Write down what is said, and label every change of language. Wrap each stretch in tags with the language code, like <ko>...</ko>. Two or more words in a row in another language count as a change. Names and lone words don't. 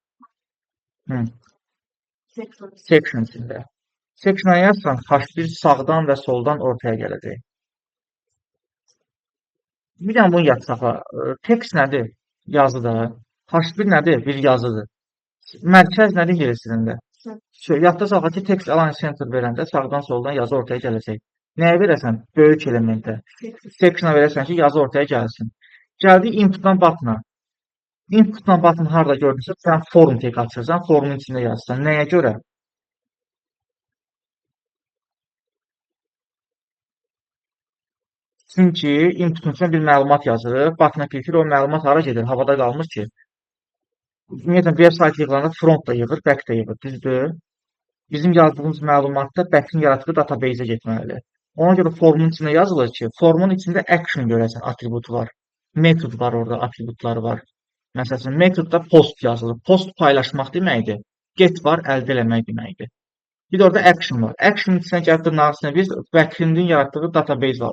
<az>Section içində. Section'a yazsan, H1 sağdan və soldan ortaya gələcək. Bir dənə bunu yad saxla. Text nədir? Yazıdır. H1 nədir? Bir yazıdır. Mərkəz nədir yer istəyində? Yadda saxla ki,</az> <en>text align center</en> <az>verəndə sağdan soldan yazı ortaya gələcək. Nəyə verəsən? Böyük elementə. Section'a verəsən ki, yazı ortaya gəlsin. Gəldi inputdan button'a. Inputdan button harada gördünsə, sən form tek açırsan, formun içində yazsan. Nəyə görə? Çünki inputun içində bir məlumat yazır, button'a klikir, o məlumat hara gedir? Havada qalmır ki. Ümumiyyətlə, website yığılanda front da yığır, back da yığır, düzdür? Bizim yazdığımız məlumatda back-in yaratdığı database-ə getməlidir. Ona görə formun içində yazılır ki, formun içində action görəsən, atributu var. Method var orada, atributları var. Məsələn, metodda post yazılır. Post paylaşmaq deməkdir. Get var, əldə eləmək deməkdir. Bir də orada action var. Action içinə gəlib dırnağın biz backend'in yaratdığı database var.</az>